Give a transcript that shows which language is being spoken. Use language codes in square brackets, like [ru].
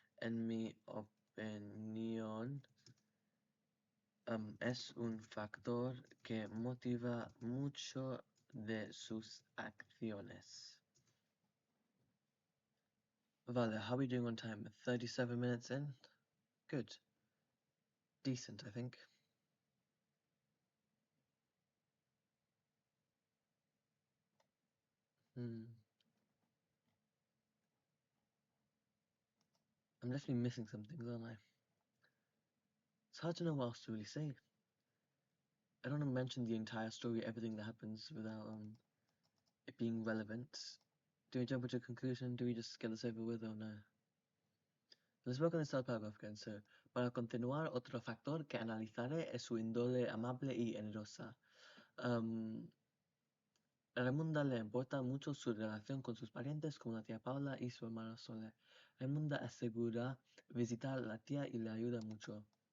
[es] En mi opinión, es un factor que motiva mucho de sus acciones. [en] Vale, how are we doing on time? 37 minutes in? Good. Decent, I think. I'm definitely missing some things, aren't I? It's hard to know what else to really say. I don't want to mention the entire story, everything that happens, without it being relevant. Do we jump into a conclusion? Do we just get this over with, or no? Let's work on this third paragraph again. [es] So, para continuar, otro factor que analizaré es su índole amable y generosa. A Raimunda le importa mucho su relación con sus parientes, como la tía Paula y su hermana Sole. Raimunda asegura visitar a la tía y le ayuda mucho.